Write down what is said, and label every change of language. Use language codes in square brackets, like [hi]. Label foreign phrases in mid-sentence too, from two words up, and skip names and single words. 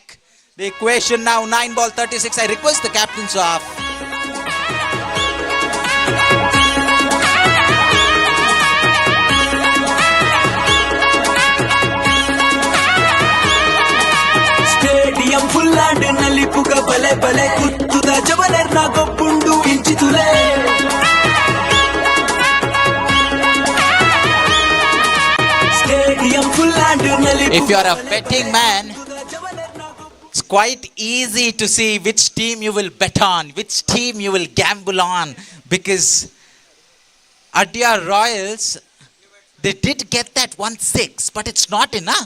[en] The equation now 9 ball 36. I request the captains off. Stadium full and [tcy] nalipuga bale bale kuttuda javaler na goppundu inchitule. [en] If you are a betting man, it's quite easy to see which team you will bet on, which team you will gamble on, because Adyar Royals, they did get that 1-6, but it's not enough.